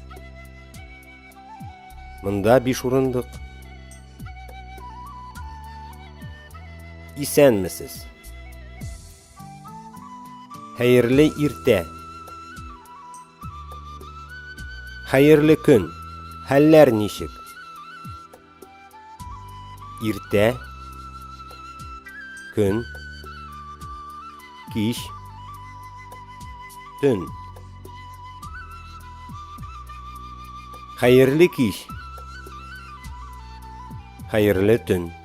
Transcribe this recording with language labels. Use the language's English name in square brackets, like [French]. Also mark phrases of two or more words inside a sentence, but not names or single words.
[Tatar] Монда 5 урындык. Исәнмесез? Хәерле иртә. Хәерле көн. Хәлләр ничек? irte, gün, kiş, tün. Hayırlı kiş, hayırlı tün.